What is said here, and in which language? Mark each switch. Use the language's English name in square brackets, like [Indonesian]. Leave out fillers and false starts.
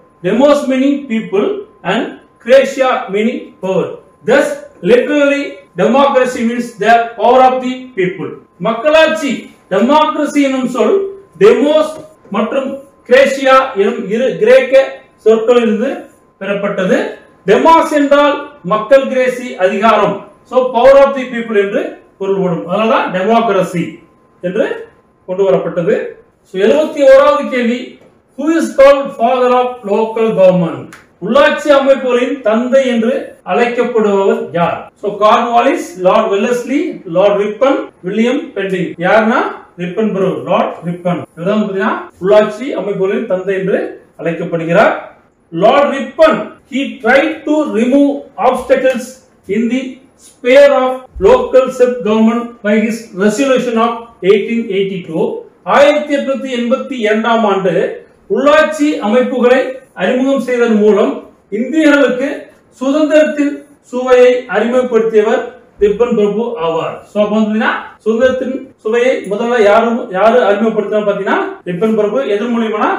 [English] Demos meaning people and kratia meaning power. Thus literally democracy means the power of the people. [Tamil] மக்களாட்சி democracy எனும் சொல் demos மற்றும் Grazia எனும் இரு கிரேக்க சொற்களிலிருந்து பெறப்பட்டது. டெமாஸ் என்றால் மக்கள், கிரேசி அதிகாரம். [English] so power of the people [Tamil] என்று பொருள்படும். அதனால டெமோக்ரசி என்று கொண்டு வரப்பட்டது. 71வது கேள்வி, [English] who is called father of local government? [Tamil] உள்ளாட்சி அமைப்புகளின் தந்தை என்று அழைக்கப்படுபவர் யார்? So Cornwallis, Lord Wellesley, Lord ribbon, William Bentinck. யாருன்னா ரிப்பன் ப்ரோ, லார்ட் ரிப்பன். இவர்தான் பாத்தீங்கன்னா உள்ளாட்சி அமைப்புகளின் தந்தை என்று அழைக்கப்படுகிறார். [English] Lord Ripon, he tried to remove obstacles in the sphere of local self-government by his resolution of 1882. [Tamil] 1882ஆம் ஆண்டு உள்ளாட்சி அமைப்புகளை அறிமுகம் செய்ததன் மூலம் இந்தியர்களுக்கு சுதந்திரத்தின் சுவையை அறிமுகப்படுத்தியவர் ரிப்பன் பிரபு ஆவார். சுதந்திரத்தின் சுவையை முதல்ல யாரு அறிமுகப்படுத்தினா பாத்தீங்கன்னா ரிப்பன் பிரபு. எதன் மூலியமா?